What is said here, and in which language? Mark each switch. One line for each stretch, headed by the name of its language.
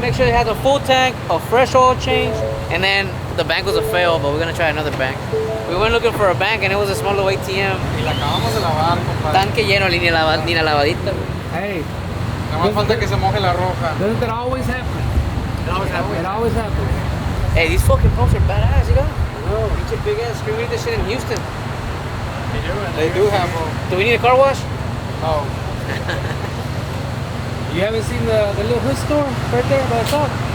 English: Make sure it has a full tank, a fresh oil change, and then the bank was a fail, but we're gonna try another bank. We went looking for a bank and it was a small little ATM.
Spanish: Y la acabamos de lavar, compadre. Tanque lleno, ni la lavadita. Hey, Nada más falta que se moje la roja.
English: Doesn't that always happen? It always happens. Hey, these fucking pumps are badass, you know? Reach a big ass screen. We need this shit in Houston. They do have them. Do we need a car wash? No. You haven't seen the little hood store right there by the top?